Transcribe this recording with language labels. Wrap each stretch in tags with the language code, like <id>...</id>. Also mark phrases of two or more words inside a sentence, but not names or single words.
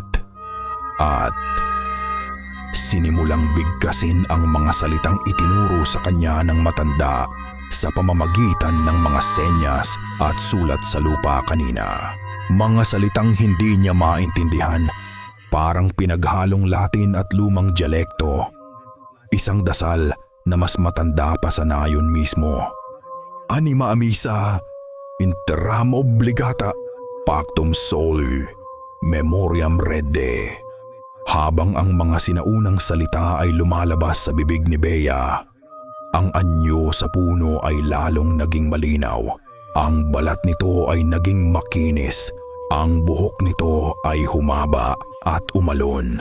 <tl>At sinimulang bigkasin ang mga salitang itinuro sa kanya ng matanda sa pamamagitan ng mga senyas at sulat sa lupa kanina. Mga salitang hindi niya maintindihan, parang pinaghalong Latin at lumang dialekto. Isang dasal na mas matanda pa sa nayon mismo.</tl> <la>Anima amisa, interam obligata, pactum soli, memoriam rede.</la> <tl>Habang ang mga sinaunang salita ay lumalabas sa bibig ni Bea, ang anyo sa puno ay lalong naging malinaw. Ang balat nito ay naging makinis. Ang buhok nito ay humaba at umalon.</tl>